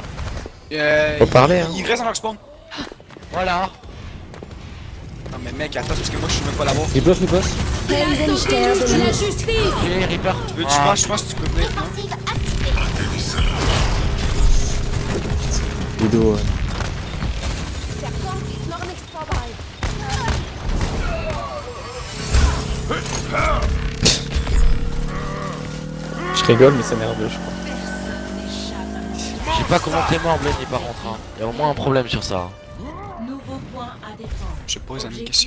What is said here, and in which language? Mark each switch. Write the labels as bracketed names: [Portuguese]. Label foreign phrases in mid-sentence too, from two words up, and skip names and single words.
[French] Faut parler, hein. Ils restent dans leur spawn. Voilà. Non mais mec, attends, parce que moi je suis même pas là-bas. Riposte. L'assaut déluge de la justice. Ok, Reaper. Je pense que tu peux venir. Défensive activée. Widow. [German] Der Kampf ist noch nicht vorbei. [French] Je rigole, mais c'est nerveux, je crois. Je sais pas comment t'es mort, Blenny, par contre. Hein. Y'a au moins un problème sur ça. Nouveau point à défendre. Je pose une question.